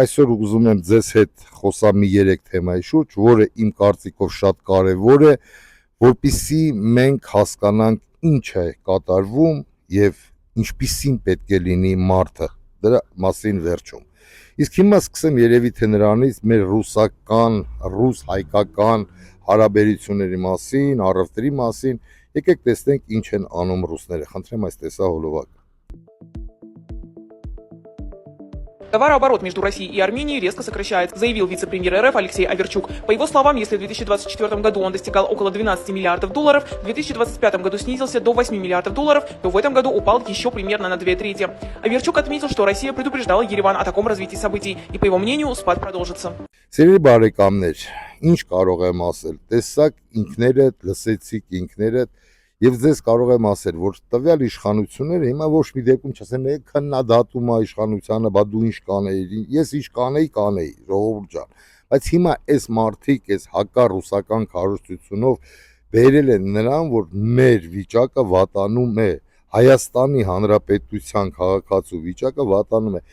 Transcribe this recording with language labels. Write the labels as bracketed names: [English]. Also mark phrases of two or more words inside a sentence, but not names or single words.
[Armenian] այսօր ուզում եմ ձեզ հետ խոսամ մի 3 թեմայի շուրջ, որը իմ կարծիքով շատ կարևոր է, որպեսզի մենք հասկանանք ինչ է կատարվում եւ ինչպիսին պետք է լինի մարդը դրա մասին վերջում։ Իսկ հիմա սկսեմ երևի թե նրանից մեր ռուս-հայկական հարաբերությունների մասին, առևտրի մասին, եկեք տեսնենք ինչ են անում ռուսները։ Խնդրեմ այս տեսահոլովակը։ [Russian] Товарооборот между Россией и Арменией резко сокращается, заявил вице-премьер РФ Алексей Аверчук. По его словам, если в 2024 году он достигал около 12 миллиардов долларов, в 2025 году снизился до 8 миллиардов долларов, то в этом году упал еще примерно на 2/3. Аверчук отметил, что Россия предупреждала Ереван о таком развитии событий, и, по его мнению, спад продолжится. [Armenian] Սիրելի բարեկամներ, ինչ կարող եմ ասել։ Տեսակ ինքներդ, լսեցիք ինքներդ եւ ձեզ կարող եմ ասել, որ տվյալ իշխանությունները հիմա ոչ մի դեպքում չասեն, քննադատում է իշխանությանը, բա դու ինչ կանեիր, ես ինչ կանեի, ժողովուրդ ջան, բայց հիմա այս մարտիկ, այս հակառուսական քարոզությունով բերել են նրան, որ մեր վիճակը վատանում է, Հայաստանի Հանրապետության քաղաքացու վիճակը վատանում է։